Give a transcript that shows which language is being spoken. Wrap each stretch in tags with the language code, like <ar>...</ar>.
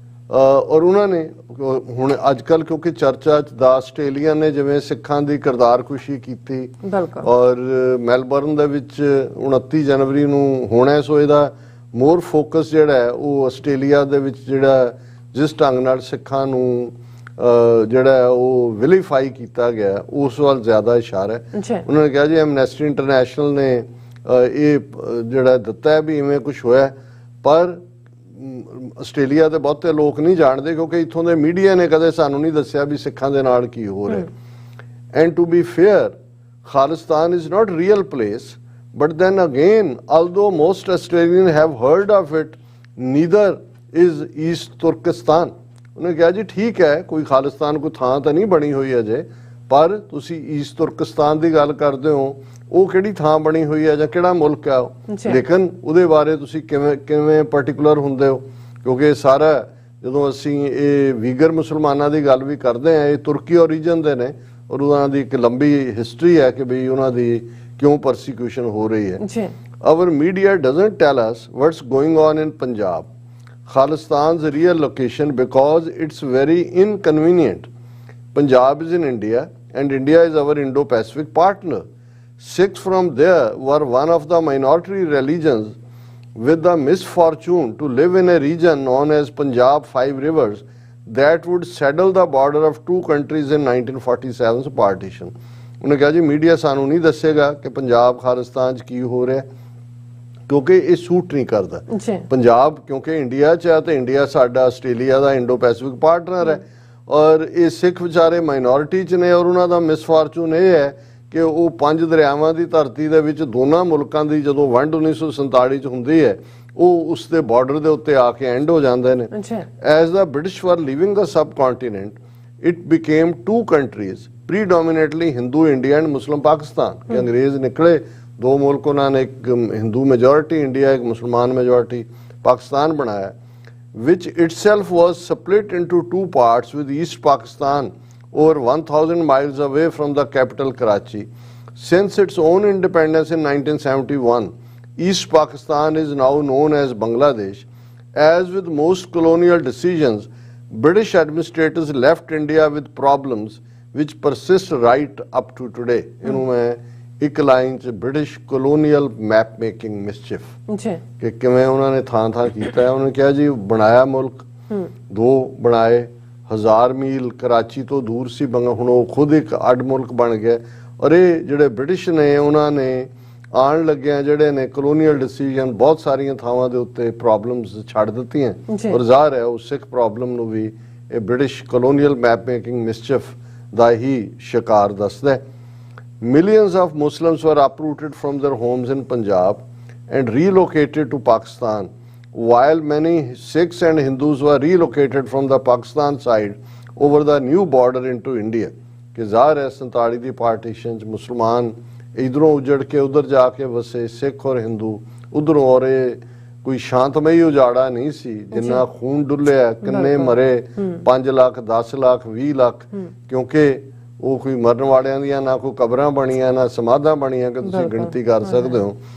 <pa>ਔਰ ਉਹਨਾਂ ਨੇ ਹੁਣ ਅੱਜ ਕੱਲ੍ਹ ਕਿਉਂਕਿ ਚਰਚਾ 'ਚ ਦਾ ਆਸਟ੍ਰੇਲੀਆ ਨੇ ਜਿਵੇਂ ਸਿੱਖਾਂ ਦੀ ਕਿਰਦਾਰਕੁਸ਼ੀ ਕੀਤੀ ਔਰ ਮੈਲਬਰਨ ਦੇ ਵਿੱਚ 29 ਜਨਵਰੀ ਨੂੰ ਹੋਣਾ, ਸੋ ਇਹਦਾ ਮੋਰ ਫੋਕਸ ਜਿਹੜਾ ਹੈ ਉਹ ਆਸਟ੍ਰੇਲੀਆ ਦੇ ਵਿੱਚ ਜਿਹੜਾ ਜਿਸ ਢੰਗ ਨਾਲ ਸਿੱਖਾਂ ਨੂੰ ਜਿਹੜਾ ਉਹ ਵਿਲੀਫਾਈ ਕੀਤਾ ਗਿਆ ਉਸ ਵੱਲ ਜ਼ਿਆਦਾ ਇਸ਼ਾਰਾ ਹੈ। ਉਹਨਾਂ ਨੇ ਕਿਹਾ ਜੀ ਐਮਨੈਸਟੀ ਇੰਟਰਨੈਸ਼ਨਲ ਨੇ ਇਹ ਜਿਹੜਾ ਦਿੱਤਾ ਹੈ ਵੀ ਇਵੇਂ ਕੁਝ ਹੋਇਆ। ਪਰ ਆਸਟ੍ਰੇਲੀਆ ਦੇ ਬਹੁਤੇ ਲੋਕ ਨਹੀਂ ਜਾਣਦੇ ਕਿਉਂਕਿ ਇੱਥੋਂ ਦੇ ਮੀਡੀਆ ਨੇ ਕਦੇ ਸਾਨੂੰ ਨਹੀਂ ਦੱਸਿਆ ਵੀ ਸਿੱਖਾਂ ਦੇ ਨਾਲ ਕੀ ਹੋ ਰਿਹਾ। And to be fair,</pa> <en>Khalistan is not real place, but then again, although most Australians have heard of it, neither is East Turkestan।</en> <pa>ਉਹਨੇ ਕਿਹਾ ਜੀ ਠੀਕ ਹੈ, ਕੋਈ ਖਾਲਿਸਤਾਨ ਕੋਈ ਥਾਂ ਤਾਂ ਨਹੀਂ ਬਣੀ ਹੋਈ ਅਜੇ, ਪਰ ਤੁਸੀਂ ਈਸਟ ਤੁਰਕਸਤਾਨ ਦੀ ਗੱਲ ਕਰਦੇ ਹੋ, ਉਹ ਕਿਹੜੀ ਥਾਂ ਬਣੀ ਹੋਈ ਹੈ ਜਾਂ ਕਿਹੜਾ ਮੁਲਕ ਹੈ ਉਹ, ਲੇਕਿਨ ਉਹਦੇ ਬਾਰੇ ਤੁਸੀਂ ਕਿਵੇਂ ਪਾਰਟਿਕੂਲਰ ਹੁੰਦੇ ਹੋ? ਕਿਉਂਕਿ ਸਾਰਾ ਜਦੋਂ ਅਸੀਂ ਇਹ ਵੀਗਰ ਮੁਸਲਮਾਨਾਂ ਦੀ ਗੱਲ ਵੀ ਕਰਦੇ ਹਾਂ, ਇਹ ਤੁਰਕੀ ਓਰੀਜਨ ਦੇ ਨੇ ਔਰ ਉਹਨਾਂ ਦੀ ਇੱਕ ਲੰਬੀ ਹਿਸਟਰੀ ਹੈ ਕਿ ਵੀ ਉਹਨਾਂ ਦੀ ਕਿਉਂ ਪਰਸੀਕਿਊਸ਼ਨ ਹੋ ਰਹੀ ਹੈ।</pa> <en>Our media doesn't tell us what's going on in Punjab, Khalistan's real location, because it's very inconvenient. Punjab is in India and India is our Indo-Pacific partner. Sikhs from there were one of the minority religions with the misfortune to live in a region known as Punjab Five Rivers that would saddle the border of two countries in 1947's partition.</en> <pa>ਉਹਨੇ ਕਿਹਾ ਜੀ media ਸਾਨੂੰ ਨਹੀਂ ਦੱਸੇਗਾ ਕਿ ਪੰਜਾਬ ਖਾਲਿਸਤਾਨ 'ਚ ਕੀ ਹੋ ਰਿਹਾ ਕਿਉਂਕਿ ਇਹ ਸੂਟ ਨਹੀਂ ਕਰਦਾ ਪੰਜਾਬ, ਕਿਉਂਕਿ ਇੰਡੀਆ 'ਚ ਹੈ ਤੇ ਇੰਡੀਆ ਸਾਡਾ ਆਸਟ੍ਰੇਲੀਆ ਦਾ ਇੰਡੋ ਪੈਸੀਫਿਕ ਪਾਰਟਨਰ ਹੈ ਔਰ ਇਹ ਸਿੱਖ ਵਿਚਾਰੇ ਮਾਈਨੋਰਿਟੀ 'ਚ ਨੇ ਔਰ ਉਹਨਾਂ ਦਾ ਮਿਸਫਾਰਚੂਨ ਇਹ ਹੈ ਕਿ ਉਹ ਪੰਜ ਦਰਿਆਵਾਂ ਦੀ ਧਰਤੀ ਦੇ ਵਿੱਚ ਦੋਨਾਂ ਮੁਲਕਾਂ ਦੀ ਜਦੋਂ ਵੰਡ 1947 'ਚ ਹੁੰਦੀ ਹੈ ਉਹ ਉਸ ਦੇ ਬਾਰਡਰ ਦੇ ਉੱਤੇ ਆ ਕੇ ਐਂਡ ਹੋ ਜਾਂਦੇ ਨੇ।</pa> <en>As the British were leaving the subcontinent, it became two countries predominantly Hindu India and Muslim Pakistan।</en> <hi>कि अंग्रेज निकले, दो मुल्क उन्होंने एक हिंदू मेजॉरिटी इंडिया, एक मुसलमान मेजॉरिटी पाकिस्तान बनाया,</hi> <en>which itself was split into two parts with East Pakistan over 1000 miles away from the capital Karachi. Since its own independence in 1971, East Pakistan is now known as Bangladesh. As with most colonial decisions, British administrators left India with problems which persist right up to today।</en> <pa>ਇਹਨੂੰ ਮੈਂ ਇੱਕ line 'ਚ British ਕੋਲੋਨੀਅਲ map making ਮਿਸਚਿਫ ਕਿ ਕਿਵੇਂ ਉਹਨਾਂ ਨੇ ਥਾਂ ਕੀਤਾ ਹੈ। ਉਹਨੇ ਕਿਹਾ ਜੀ ਬਣਾਇਆ ਮੁਲਕ, ਦੋ ਬਣਾਏ, 1000 ਮੀਲ ਕਰਾਚੀ ਤੋਂ ਦੂਰ ਸੀ ਹੁਣ ਉਹ ਖੁਦ ਇੱਕ ਅੱਡ ਮੁਲਕ ਬਣ ਗਿਆ। ਔਰ ਇਹ ਜਿਹੜੇ ਬ੍ਰਿਟਿਸ਼ ਨੇ ਉਹਨਾਂ ਨੇ ਆਉਣ ਲੱਗਿਆਂ ਜਿਹੜੇ ਨੇ ਕੋਲੋਨੀਅਲ ਡਿਸੀਜਨ ਬਹੁਤ ਸਾਰੀਆਂ ਥਾਵਾਂ ਦੇ ਉੱਤੇ ਪ੍ਰੋਬਲਮਸ ਛੱਡ ਦਿੱਤੀਆਂ ਔਰ ਜ਼ਾਹਰ ਹੈ ਉਹ ਸਿੱਖ ਪ੍ਰੋਬਲਮ ਨੂੰ ਵੀ ਇਹ ਬ੍ਰਿਟਿਸ਼ ਕੋਲੋਨੀਅਲ ਮੈਪ ਮੇਕਿੰਗ ਮਿਸਚਿਫ ਦਾ ਹੀ ਸ਼ਿਕਾਰ ਦੱਸਦਾ ਹੈ।</pa> <en>Millions of Muslims were uprooted from their homes in Punjab and relocated to Pakistan, while many Sikhs and Hindus were relocated from the Pakistan side over the new border into India।</en> <hi>कि ज़ाहिर है</hi> <pa>47 ਦੀ partition 'ਚ ਮੁਸਲਮਾਨ ਇਧਰੋਂ ਉਜੜ ਕੇ ਉਧਰ ਜਾ ਕੇ ਵਸੇ, ਸਿੱਖ ਔਰ ਹਿੰਦੂ ਉਧਰੋਂ, ਔਰ ਇਹ ਕੋਈ ਸ਼ਾਂਤਮਈ ਉਜਾੜਾ ਨਹੀਂ ਸੀ ਜਿੰਨਾ ਖੂਨ ਡੁੱਲਿਆ, ਕਿੰਨੇ ਮਰੇ, 5 ਲੱਖ 10 ਲੱਖ 20 ਲੱਖ, ਕਿਉਂਕਿ ਉਹ ਕੋਈ ਮਰਨ ਵਾਲਿਆਂ ਦੀਆਂ ਨਾ ਕੋਈ ਕਬਰਾਂ ਬਣੀਆਂ ਨਾ ਸਮਾਧਾਂ ਬਣੀਆਂ ਕਿ ਤੁਸੀਂ ਗਿਣਤੀ ਕਰ ਸਕਦੇ ਹੋ।</pa>